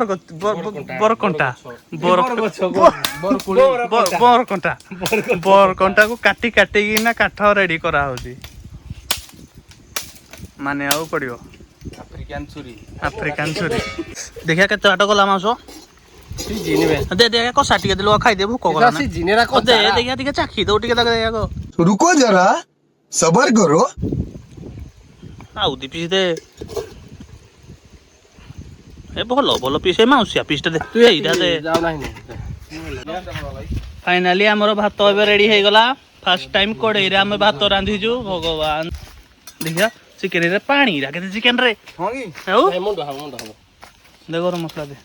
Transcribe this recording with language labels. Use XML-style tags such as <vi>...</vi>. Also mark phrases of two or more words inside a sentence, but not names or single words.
<or>ବରକଣ୍ଟାକୁ କାଟି କାଟିକିନା କାଠ ରେଡି କରାହଉଛି ମାନେ ଆଉ ପଡିବ ଆଫ୍ରିକାନ ଛୁରୀ ଦେଖିଆ କେତେ ବାଟ ଗଲା ମାଉସ ଦେ କଷା ଟିକେ ଦେଲୁ ଖାଇଦେ ଭୋକ କଲା ନା ଦେ ଦେଖିଆ ଟିକେ ଚାଖି ଦଉ ଟିକେ ଦେଖିଆ</or> <hi>रुको जरा सबर करो</hi> <or>ଆଉ ଦି ପିସ୍ ଦେ ଏ ଭଲ ପିସ୍ ଏ ମାଉସିଆ ପିସ୍ ଟା ଦେ ତୁ ଏଇଟା ଦେ ଫାଇନାଲି ଆମର ଭାତ ଏବେ ରେଡି ହେଇଗଲା</or> <en>first time</en> <or>କଡେଇରେ ଆମେ ଭାତ ରାନ୍ଧିଛୁ ଭଗବାନ ଦେଖିଆ ଚିକେନ ରେ ପାଣି କେତେ ଚିକେନ ରେ ଆଉ ଦେ ଗରମ ମସଲା ଦେ</or>